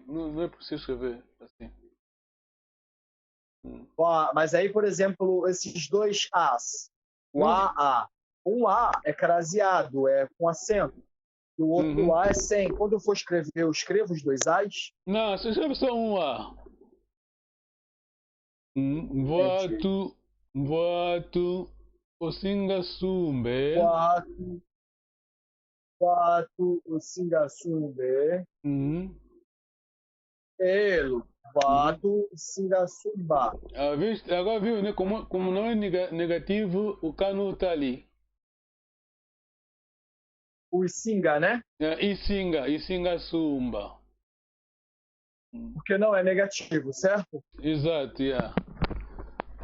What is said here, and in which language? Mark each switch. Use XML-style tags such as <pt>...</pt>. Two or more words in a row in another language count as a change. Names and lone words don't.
<pt>Não é possível escrever assim. Mas aí, por exemplo, esses dois As. O A. Um A é craseado, é com acento. E o outro A é sem. Quando eu for escrever, eu escrevo os dois As? Não, você escreve só um A.</pt> <umb>Voatu Osinga Sumbe. Voatu Osinga Sumbe. Elo. Voatu Osinga Sumba.</umb> <pt>Agora viu, né? Como não é negativo, o cano está ali. O Isinga, né?</pt> <umb>Isinga Sumba.</umb> <pt>Porque não é negativo, certo? Exato, yeah.</pt>